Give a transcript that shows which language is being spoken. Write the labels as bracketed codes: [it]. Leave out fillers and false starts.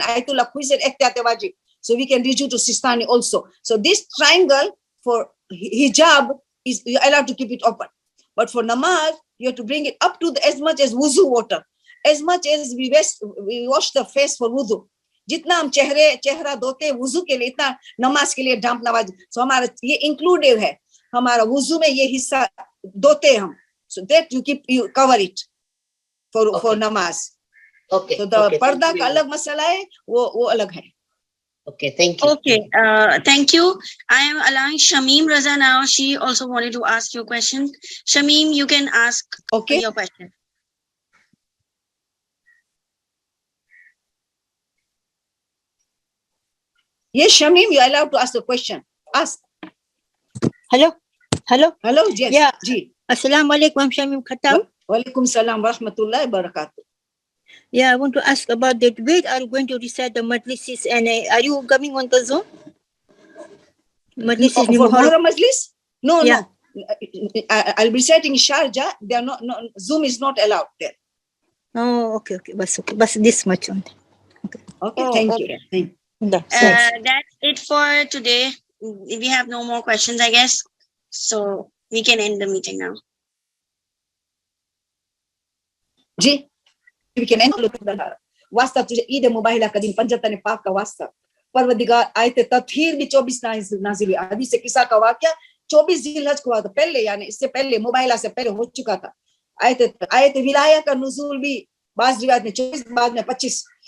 [en] Ayatollah Khuzir Ehtiyat wajib. So we can reach you to Sistani also. So this triangle for hijab is you're allowed to keep it open. But for namaz, you have to bring it up to as much as wuzu water. As much as we wash the face for wuzu. [hi] जितना हम चेहरा धोते हैं वुजू के लिए, इतना नमाज के लिए ढांपना वाजिब. So हमारा ये इंक्लूडेड है. हमारा वुजू में ये हिस्सा धोते हैं हम. [en] So that you cover it for namaz. Okay. So the okay, [hi] पर्दा का अलग मसला है, वो अलग है. [en] Okay, thank you. Okay, thank you. I am allowing Shamim Raza now. She also wanted to ask you a question. Shamim, you can ask Okay. your question. Yes, Shamim, you are allowed to ask the question. Ask. Hello. Hello, yes. Yeah. Ji. Assalamu alaikum. I'm Shamim Khattab. [ar] Walaikum salam wa rahmatullahi wa barakatuh. [en] Yeah, I want to ask about that. Where are you going to recite the majlises, and are you coming on the Zoom? Majlises For Muharram Majlis? No, Yeah. no. I'll be reciting Sharjah. They are not, Zoom is not allowed there. Oh, okay. Okay. But this much only. Okay, Oh, thank okay. you. Thank you. That's it for today. We have no more questions, I guess. So we can end the meeting now. [hi] Ji, [en] we can end the [hi] वास्ता तुझे ईद मुबाहिला का दिन पंजतन पाक का वास्ता परवदिगार आयत तत्हीर भी 24 नाजिल हुई. हदीस से किस्सा का वाकया 24 जिलहज को हुआ था पहले, यानी इससे पहले मुबाहिला से पहले हो चुका था. आयत विलाया का नुज़ूल भी बाज़ रिवायत में 24 बाद में 25.